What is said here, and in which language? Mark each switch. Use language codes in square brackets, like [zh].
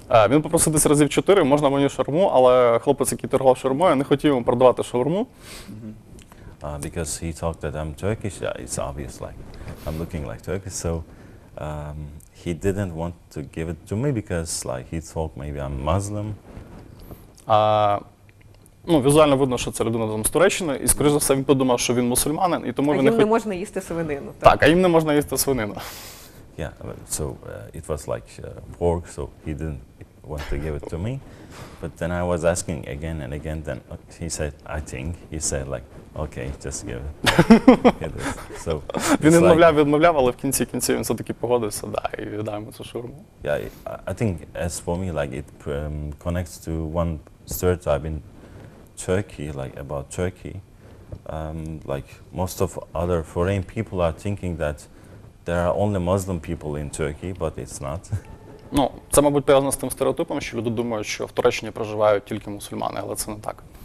[uk] Він попросив десь разів 4, можна мені шаурму, але хлопець, який торгував шаурмою, не хотів йому продавати шаурму. [en] Because he thought that I'm Turkish. Yeah, it's obvious, like I'm looking like Turkish. So he didn't want to give it to me because like he thought maybe I'm Muslim. [uk] Візуально видно, що це людина там з Туреччини, і скоріш за все він подумав, що він мусульманин, і тому він їм не можна їсти свинину. Так, а їм не можна їсти свинину. [en] Yeah, so it was like pork, so he want to give it to me. But then I was asking again and again. Then he said, he said like, okay, just give it. Get this. So [uk] Він [en] it's like, [uk] відмовляв, але в кінці кінців він все-таки погодився, і віддаємо цю шаурму. [en] yeah, I think as for me, like it connects to one stereotype in Turkey, like about Turkey. Like most of other foreign people are thinking that there are only Muslim people in Turkey, but it's not. [uk] Ну, це, мабуть, пов'язано з тим стереотипом, що люди думають, що в Туреччині проживають тільки мусульмани, але це не так.